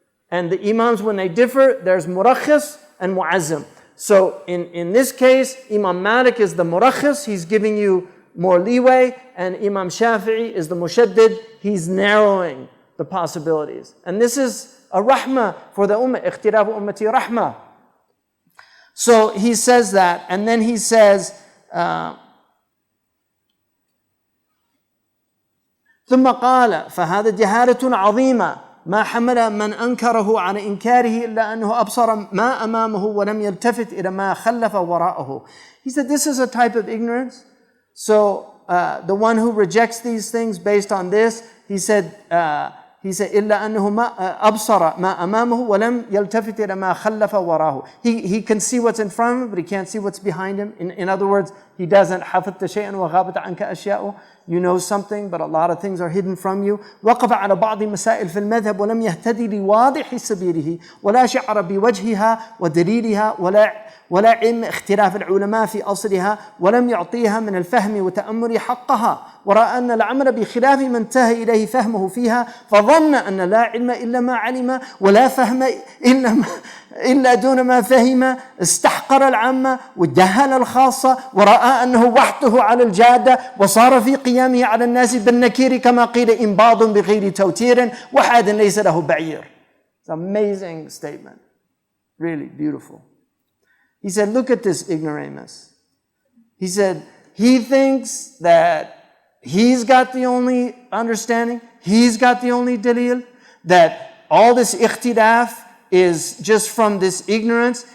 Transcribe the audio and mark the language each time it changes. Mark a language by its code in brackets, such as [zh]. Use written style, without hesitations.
[en] And the imams, when they differ, there's murakhis and mu'azzam. So in this case, Imam Malik is the murakhis, he's giving you more leeway, and Imam Shafi'i is the mushaddid, he's narrowing the possibilities. And this is a rahmah for the ummah, [ar] ikhtilafu ummati rahmah. [en] So he says that, and then he says, [ar] ثم قال فهذا جهالة عظيمة ما حمل من أنكره على إنكاره إلا أنه أبصر ما أمامه ولم يلتفت إلى ما خلف وراءه. [en] He said this is a type of ignorance. So the one who rejects these things based on this, he said [ar] إلا أنه ما أبصر ما أمامه ولم يلتفت إلى ما خلف وراءه. [en] He can see what's in front of him, but he can't see what's behind him. In other words, he doesn't [ar] حفظت شيئا وغابت عنك أشياء. [en] You know something, but a lot of things are hidden from you. [ar] وقف على بعض مسائل في المذهب ولم يهتدي لواضح سبيله ولا شعر بوجهها ودليلها ولا علم اختلاف العلماء في أصلها ولم يعطيها من الفهم وتأمل حقها ورأى أن العمل بخلاف ما انتهى إليه فهمه فيها فظن أن لا علم إلا ما علم ولا فهم إلا دون ما فهم استحقر العامة وجهل الخاصة ورأى أنه وحده على الجادة وصار في قيامه على الناس بالنكير كما قيل إنباض بغير توتير وحاد ليس له بعير. [en] It's an amazing statement. Really beautiful. He said, look at this ignoramus. He said, he thinks that he's got the only understanding, he's got the only dalil, that all this ikhtilaf is just from this ignorance.